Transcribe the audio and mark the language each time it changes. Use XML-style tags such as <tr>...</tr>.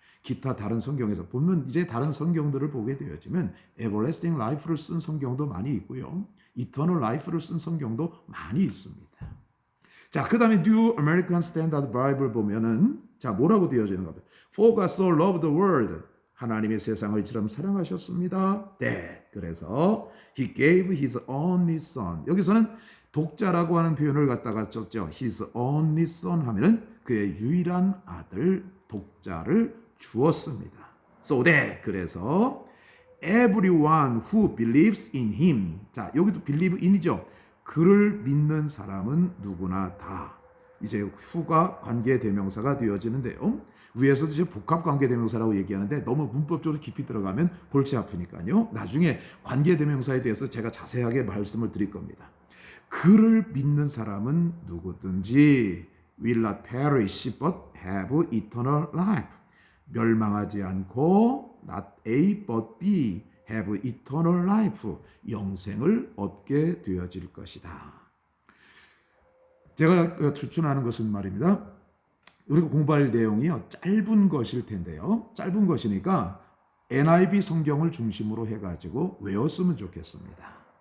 <ko>기타 다른 성경에서 보면 이제 다른 성경들을 보게 되어지면 everlasting life를 쓴 성경도 많이 있고요. eternal life를 쓴 성경도 많이 있습니다. 자, 그 다음에 New American Standard Bible 보면은 자, 뭐라고 되어지는가?</ko> <en>For God so loved the world.</en> <ko>하나님의 세상을 이처럼 사랑하셨습니다. 네, 그래서</ko> <en>He gave His only Son.</en> <ko>여기서는 독자라고 하는 표현을 갖다가 썼죠.</ko> <en>His only Son</en> <ko>하면은 그의 유일한 아들, 독자를 주었습니다.</ko> <en>So that,</en> <ko>그래서</ko> <en>everyone who believes in Him.</en> <ko>자, 여기도 believe in이죠. 그를 믿는 사람은 누구나 다. 이제 who가 관계대명사가 되어지는데요. 위에서도 이제 복합관계대명사라고 얘기하는데 너무 문법적으로 깊이 들어가면 골치 아프니까요. 나중에 관계대명사에 대해서 제가 자세하게 말씀을 드릴 겁니다. 그를 믿는 사람은 누구든지</ko> <en>will not perish but have eternal life.</en> <ko>멸망하지 않고</ko> <en>not A but B have eternal life.</en> <ko>영생을 얻게 되어질 것이다. 제가 추천하는 것은 말입니다. 우리가 공부할 내용이 짧은 것일 텐데요. 짧은 것이니까 NIV 성경을 중심으로 해가지고 외웠으면 좋겠습니다.</ko>